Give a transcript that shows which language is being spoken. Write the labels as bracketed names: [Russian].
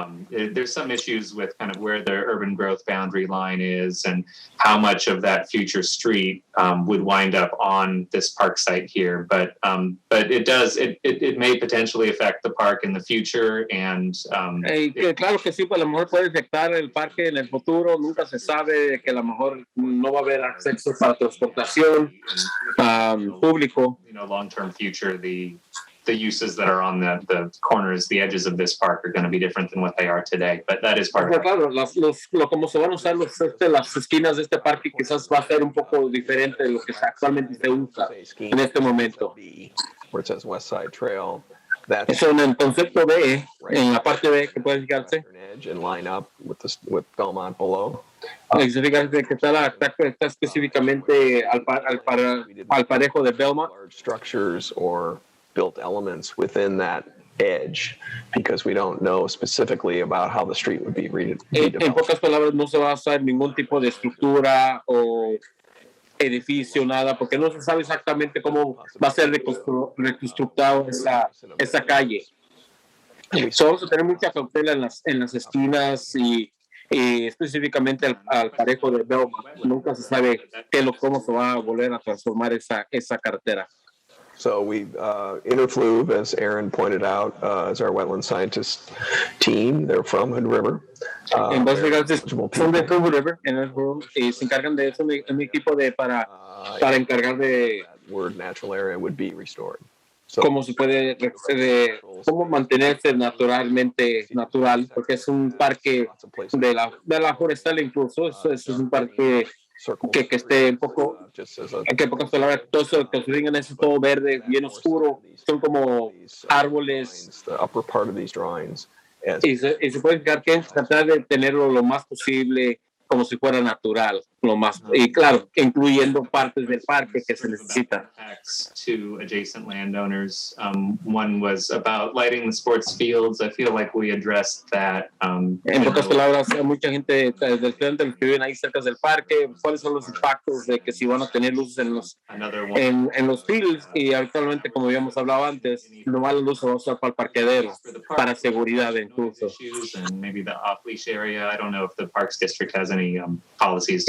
[English] there's some issues with kind of where the urban growth boundary line is and how much of that future street would wind up on this park site here. But it may potentially affect the park in the future. And [Spanish] claro que sí, pues a lo mejor puede afectar el parque en el futuro. Nunca se sabe que a lo mejor no va a haber acceso para transportación público. [English] Long-term future, the uses that are on the corners, the edges of this park are going to be different than what they are today. But that is part of it. [Spanish] Claro, como se van a usar las esquinas de este parque quizás va a ser un poco diferente de lo que actualmente se usa en este momento. [English] Where it says Westside Trail. [Spanish] Eso en el concepto B, en la parte B que puede fijarse. [English] And line up with Belmont below. [Spanish] Fíjate que está específicamente al parejo de Belmont. [English] Large structures or built elements within that edge, because we don't know specifically about how the street would be redeveloped. [Spanish] En pocas palabras, no se va a usar ningún tipo de estructura o edificio, nada, porque no se sabe exactamente cómo va a ser reconstructado esa calle. Solo vamos a tener mucha cautela en las esquinas y específicamente al parejo de Belmont. Nunca se sabe cómo se va a volver a transformar esa carretera. [English] So we Interfluve, as Aaron pointed out, is our wetland scientist team. They're from Hood River. [Spanish] Son de Hood River y se encargan de eso, un equipo para encargar de [English] word natural area would be restored. So, [Spanish] cómo se puede cómo mantenerse naturalmente natural, porque es un parque de la forestal, incluso eso es un parque que esté un poco, que pocas palabras, todo eso que se digan es todo verde, bien oscuro, son como árboles. [English] the upper part of these drawings. [Spanish] Y se puede fijar que es tratar de tenerlo lo más posible como si fuera natural, lo más, y claro, incluyendo partes del parque que se necesitan. [English] To adjacent landowners. One was about lighting the sports fields. I feel like we addressed that. [Spanish] En pocas palabras, mucha gente del frente que viven ahí cerca del parque, ¿cuáles son los impactos de que si van a tener luces en los fields? Y actualmente, como habíamos hablado antes, nomás la luz se va a usar para el parqueadero, para seguridad incluso. [English] And maybe the off-leash area. I don't know if the Parks District has any policies.